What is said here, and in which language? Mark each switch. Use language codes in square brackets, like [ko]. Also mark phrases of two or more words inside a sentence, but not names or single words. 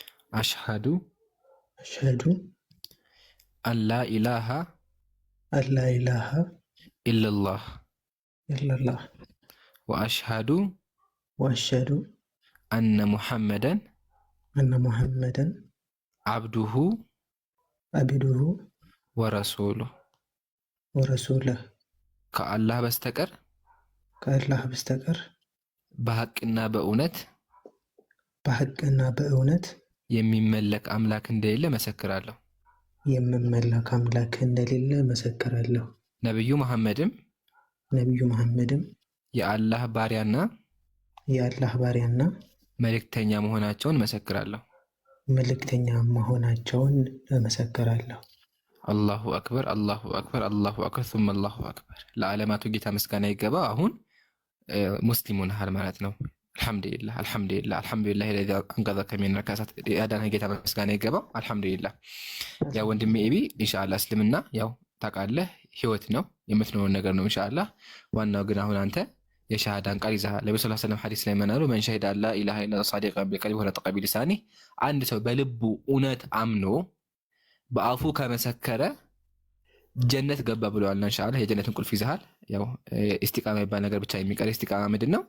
[ar] አሽሃዱ أشهد ألا إله أن لا إله ኢለላህ إلا الله ወአሽሃዱ وأشهد أن محمدا أن محمدا አብዱሁ عبده ወረሱሉህ ورسوله [am] ከአላህ በስተቀር ከአላህ በስተቀር በሐቅና በእውነት በሐቅና በእውነት የሚመለክ አምላክ እንደሌለ መሰክራለሁ። የምመለክ አምላክ እንደሌለ መሰክራለሁ። ነብዩ መሐመድም የአላህ ባሪያና የአላህ ባሪያና መልእክተኛ መሆናቸውን መሰክራለሁ። እመሰክራለሁ። [ar] الله أكبر الله أكبر الله أكبر ثم الله أكبر። [am] ለዓለማቱ ጌታ ምስጋና ይገባ። አሁን ሙስሊም ሆነሃል ማለት ነው። [ar] الحمد لله الحمد لله الحمد لله الذي انقذك من الكاسات [am] ያዳነ ጌታ ምስጋና ይገባው። አልሐምዱሊላህ። ያው ወንድሜ ኤቢ ኢንሻአላህ እስልምና ያው ታውቃለህ ህይወት ነው የምትኖረው ነገር ነው ኢንሻአላህ። ዋናው ግን አሁን አንተ የሻሃዳን ቃል ይዘሃል። ነብዩ [ar] صلى الله عليه وسلم [am] ሐዲስ ላይ መናሉ [ar] من شهد ألا إله إلا الله صادقا بالقلب ونطق باللسان። [am] አንድ ሰው በልቡ እውነት አምኖ በአፉ ከመሰከረ ጀነት ገባ ብለዋልና ኢንሻአላህ የጀነትን ቁልፍ ይዘሃል። ያው ኢስቲቃማ የሚባል ነገር ብቻ የሚቀር ኢስቲቃማ ምንድን ነው?